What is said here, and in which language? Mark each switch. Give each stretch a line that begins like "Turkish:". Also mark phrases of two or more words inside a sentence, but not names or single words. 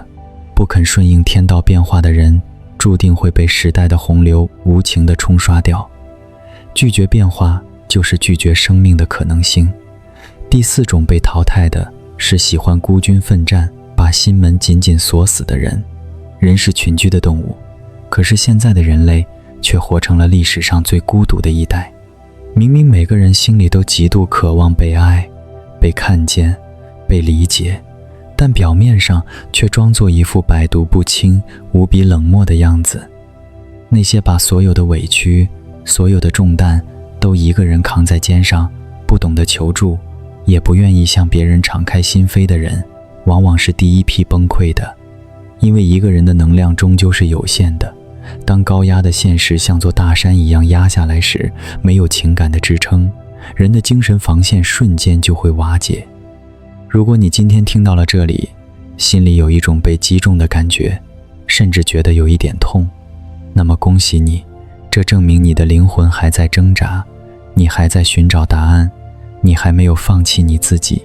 Chinese: 不肯順應天道變化的人，注定會被時代的洪流無情地沖刷掉。拒絕變化，就是拒絕生命的可能性。第4種被淘汰的是喜歡孤軍奮戰，把心門緊緊鎖死的人。人是群居的動物，可是現在的人類卻活成了歷史上最孤獨的一代。明明每個人心裡都極度渴望被愛、被看見、被理解，但表面上卻裝作一副百毒不侵、無比冷漠的樣子。那些把所有的委屈、所有的重擔都一個人扛在肩上，不懂得求助，也不願意向別人敞開心扉的人，往往是第一批崩潰的。因為一個人的能量終究是有限的，當高壓的現實像座大山一樣壓下來時，沒有情感的支撐，人的精神防線瞬間就會瓦解。如果你今天聽到了這裡，心裡有一種被擊中的感覺，甚至覺得有一點痛，那麼恭喜你，這證明你的靈魂還在掙扎，你還在尋找答案，你還沒有放棄你自己。